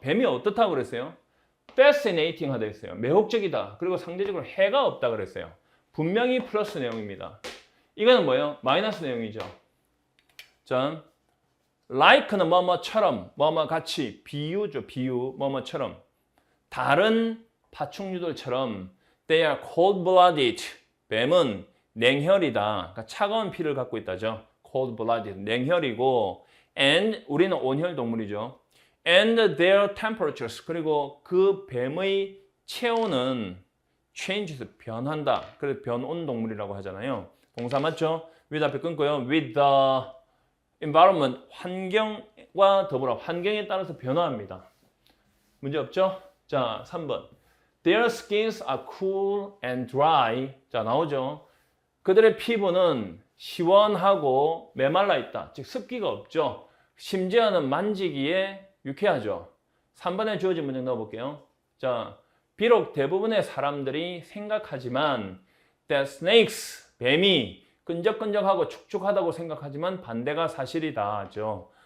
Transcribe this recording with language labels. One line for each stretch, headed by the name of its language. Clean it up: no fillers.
Korean: 뱀이 어떻다고 그랬어요? fascinating 하다 했어요. 매혹적이다. 그리고 상대적으로 해가 없다 그랬어요. 분명히 플러스 내용입니다. 이거는 뭐예요? 마이너스 내용이죠. 자, like는 뭐뭐처럼, 뭐뭐 같이, 비유죠. 비유, 뭐뭐처럼. 다른 파충류들처럼
English: they are cold-blooded.
Korean: 뱀은 냉혈이다. 그러니까 차가운 피를 갖고 있다죠. cold-blooded, 냉혈이고 and 우리는 온혈 동물이죠.
English: and their temperatures.
Korean: 그리고 그 뱀의 체온은 changes, 변한다. 그래서 변온 동물이라고 하잖아요. 동사 맞죠? with 앞에 끊고요.
English: with the environment,
Korean: 환경과 더불어 환경에 따라서 변화합니다. 문제 없죠? 자, 3번.
English: Their skins are cool and dry.
Korean: 자, 나오죠? 그들의 피부는 시원하고 메말라 있다. 즉 습기가 없죠. 심지어는 만지기에 유쾌하죠. 3번에 주어진 문장 넣어볼게요. 자, 비록 대부분의 사람들이 생각하지만
English: that snakes,
Korean: 뱀이 끈적끈적하고 축축하다고 생각하지만 반대가 사실이다죠.